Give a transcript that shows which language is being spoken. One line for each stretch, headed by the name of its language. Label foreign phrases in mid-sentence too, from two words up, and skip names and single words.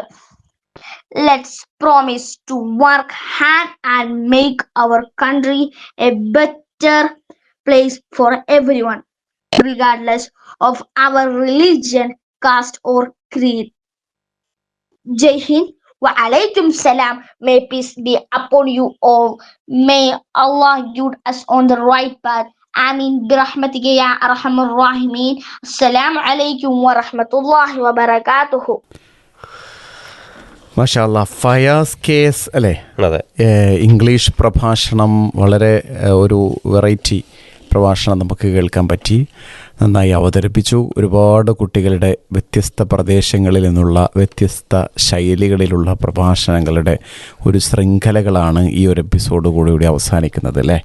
English: Let's promise to work hard and make our country a better place for everyone, regardless of our religion, caste, or creed.
Hindi: जय हिंद
Arabic: وعليكم السلام.
English: May peace be upon you all. May Allah guide us on the right path.
Arabic: آمين برحمتك يا أرحم الراحمين. السلام عليكم ورحمة الله وبركاته. ما شاء الله.
Malayalam: ഫയാസ് കേസ് അല്ലേ, ഇംഗ്ലീഷ് പ്രഭാഷണം വളരെ ഒരു വെറൈറ്റി പ്രഭാഷണം നമുക്ക് കേൾക്കാൻ പറ്റി. നന്നായി അവതരിപ്പിച്ചു. ഒരുപാട് കുട്ടികളുടെ വ്യത്യസ്ത പ്രദേശങ്ങളിൽ നിന്നുള്ള വ്യത്യസ്ത ശൈലികളിലുള്ള പ്രഭാഷണങ്ങളുടെ ഒരു ശൃംഖലകളാണ് ഈ ഒരു എപ്പിസോഡ് കൂടി അവസാനിക്കുന്നത് അല്ലേ?